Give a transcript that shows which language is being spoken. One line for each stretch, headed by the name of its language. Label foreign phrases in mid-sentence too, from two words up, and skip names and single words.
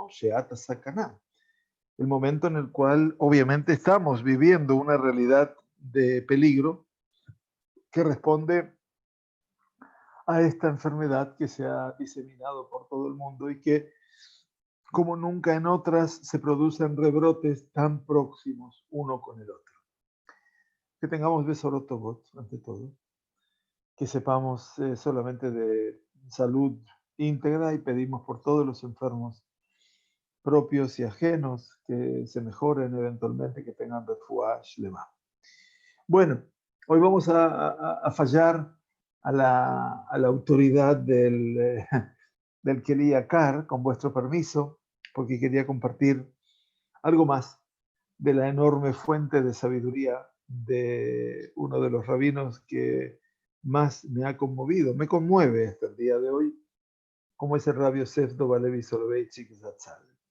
Hebrew: שעת סכנה,
Spanish: el momento en el cual obviamente estamos viviendo una realidad de peligro que responde a esta enfermedad que se ha diseminado por todo el mundo y que, como nunca en otras, se producen rebrotes tan próximos uno con el otro. Que tengamos
Hebrew: בשורות טובות,
Spanish: ante todo, que sepamos solamente de salud íntegra y pedimos por todos los enfermos propios y ajenos que se mejoren eventualmente, que tengan
Hebrew: רפואה שלמה.
Spanish: Bueno, hoy vamos a fallar a la autoridad del Keli Yakar, con vuestro permiso, porque quería compartir algo más de la enorme fuente de sabiduría de uno de los rabinos que más me ha conmovido, me conmueve hasta el día de hoy, como es el Rabbi Yosef Dovalevi Soloveitchik Zatzal.